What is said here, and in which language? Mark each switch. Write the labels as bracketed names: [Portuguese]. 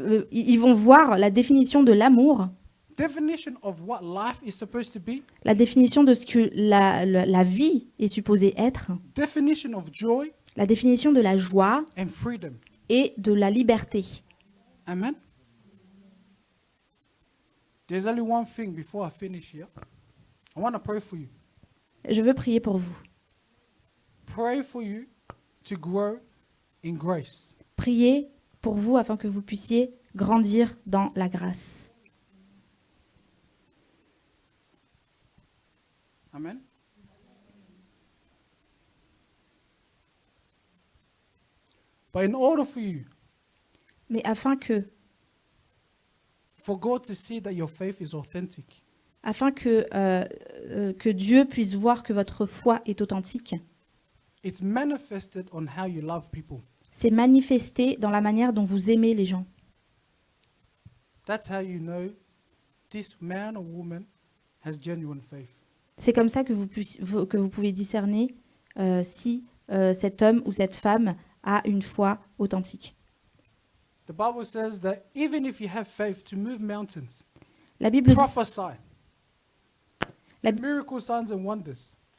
[French] ils vont voir la définition de l'amour, [English] definition of what life is supposed to be, [French] la définition de ce que la vie est supposée être, [English] definition of joy [French] la définition de la joie [English] and freedom. [French] et de la liberté. Amen. [English] There's only one thing before I finish here. I want to pray for you. [French] Je veux prier pour vous. [English] Pray for you to grow in grace. [French] Priez pour vous afin que vous puissiez grandir dans la grâce. Amen. [English] But in order for you, [French] Mais afin [English] for God to see that your faith is authentic, [French] que Dieu puisse voir que votre foi est authentique, [English] it's manifested on how you love people. [French] c'est manifesté dans la manière dont vous aimez les gens. [English] That's how you know this man or woman has genuine faith. [French] C'est comme ça que vous pouvez discerner si cet homme ou cette femme a une foi authentique. [English] The Bible says that even if you have faith to move mountains, [French] La Bible dit, [English] prophesy, La- miracle signs and wonders.